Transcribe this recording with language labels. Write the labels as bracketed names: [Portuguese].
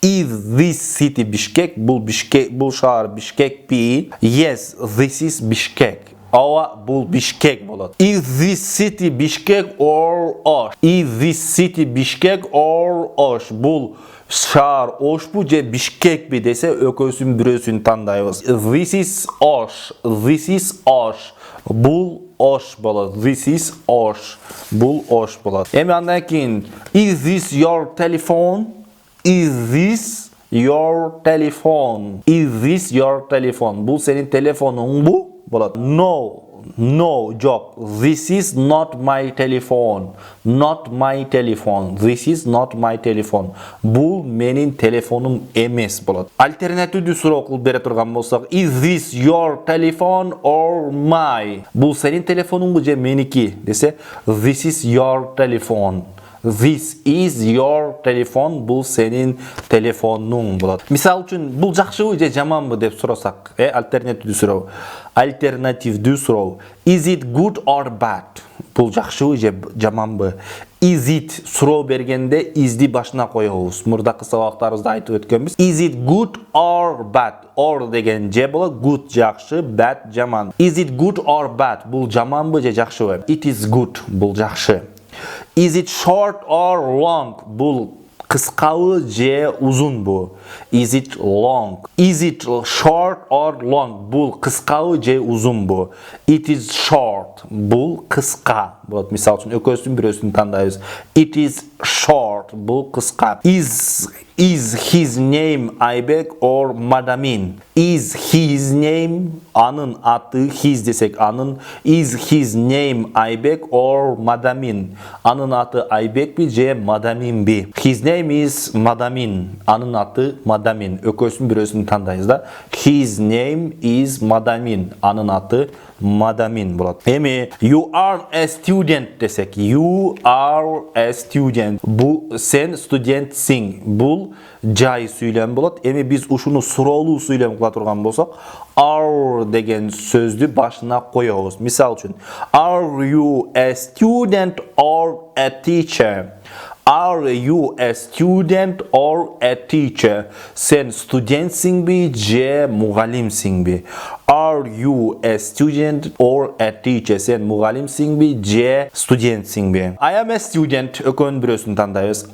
[English] Is this city Бишкек? [Kyrgyz] Бул шаар Бишкекпи? [English] Yes, this is Бишкек. [Kyrgyz] Ооба, бул Бишкек болот. [English] Is this city Бишкек or Ош? Is this city Бишкек or Ош? [Kyrgyz] Бул шаар Ошпу же Бишкекпи десе, экөөсүнүн бирөөсүн тандайбыз. [English] This is Ош. This is Ош. [Kyrgyz] Бул Ош болот. [English] This is Ош. [Kyrgyz] Бул Ош болот. Эми андан кийин, [English] is this your telephone? Is this your telephone? Is this your telephone? [Kyrgyz] Бул сенин телефонуңбу? Болот. No, жок. [English] This is not my telephone. Not my telephone. This is not my telephone. [Kyrgyz] Бул менин телефонум эмес болот. Альтернативдүү суроо кылып бере турган болсок, [English] is this your telephone or my? [Kyrgyz] Бул сенин телефонуңбу же меники десе, [English] this is your telephone. This is your telephone. [Kyrgyz] Бул сенин телефонуң болот. Мисал үчүн, бул жакшыбы же жаманбы деп сурасак, альтернативдүү суроо. Альтернативдүү суроо. [English] Is it good or bad? [Kyrgyz] Бул жакшыбы же жаманбы? [English] Is it [Kyrgyz] суроо бергенде is'ди башына коебуз. Мурдакы сабактарыбызда айтып өткөнбүз. [English] Is it good or bad? [Kyrgyz] Or деген же болот, good жакшы, bad жаман. [English] Is it good or bad? [Kyrgyz] Бул жаманбы же жакшыбы? [English] It is good. [Kyrgyz] Бул жакшы. [English] Is it short or long? [Kyrgyz] Бул кыскабы же узунбу? [English] Is it long? Is it short or long? [Kyrgyz] Бул кыскабы же узунбу? [English] It is short. [Kyrgyz] Бул кыска. Вот мисал үчүн экөөсүн бирөөсүн тандайбыз. [English] It is short. [Kyrgyz] Бул кыска. [English] Is his name Айбек or Мадамин? Is his name, [Kyrgyz] анын аты, [English] his [Kyrgyz] десек анын, [English] is his name Айбек or Мадамин? [Kyrgyz] Анын аты Айбекби же Мадаминби? [English] His name is Мадамин. [Kyrgyz] Анын аты Мадамин. Экөөсүн бирөөсүн тандайбыз да. [English] His name is Мадамин. [Kyrgyz] Анын аты Мадамин болот. [English] Эми you are a student десек. You are a student. [Kyrgyz] Бул сен студентсиң. Бул жай сүйлөм болот. Эми биз ушуну суроолуу сүйлөм кыла турган болсок, are деген сөздү башына коебуз. Мисал үчүн, [English] are you a student or a teacher? Are you a student or a teacher? [Kyrgyz] Sen студентсиңби же мугалимсиңби? [English] Are you a student or a teacher? [Kyrgyz] Sen мугалимсиңби же студентсиңби? [English] I am a student. [Kyrgyz] Экөөнүн бирөөсүн тандайбыз.